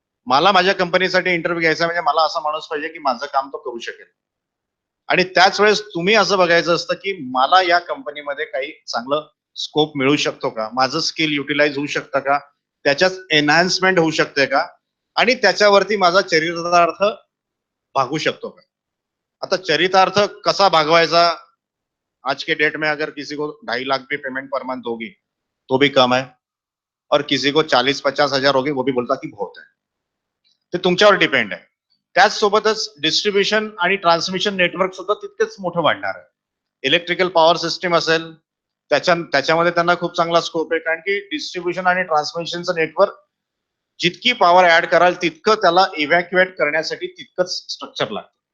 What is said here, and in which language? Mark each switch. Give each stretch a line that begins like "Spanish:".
Marathi: मला माझ्या कंपनीसाठी इंटरव्ह्यू घ्यायचा म्हणजे मला असा माणूस पाहिजे की माझं काम तो करू शकेल. आणि त्याच वेळेस तुम्ही असं बघायचं असतं की मला या कंपनीमध्ये काही चांगलं स्कोप मिळू शकतो का, माझं स्किल युटिलाइज होऊ शकतं का, त्याच्यात एनहान्समेंट होऊ शकते का, आणि त्याच्यावरती माझा चरितार्थ भागू शकतो का. आता चरितार्थ कसा भागवायचा,
Hindi: आज के डेट में अगर किसी को 2.5 लाख भी पेमेंट पर मंथ होगी तो भी कम है, और किसी को 40-50 हजार होगी वो भी बोलता की बहुत है.
Marathi: ते तुमच्यावर डिपेंड आहे. त्याचसोबतच डिस्ट्रीब्युशन आणि ट्रान्समिशन नेटवर्क सुद्धा तितकेच मोठं वाढणार आहे. इलेक्ट्रिकल पॉवर सिस्टीम असेल त्याच्यामध्ये त्यांना खूप चांगला स्कोप आहे, कारण की डिस्ट्रीब्युशन आणि ट्रान्समिशनचं नेटवर्क जितकी पॉवर ऍड कराल तितकं त्याला इव्हॅक्युएट करण्यासाठी तितकंच स्ट्रक्चर लागतं.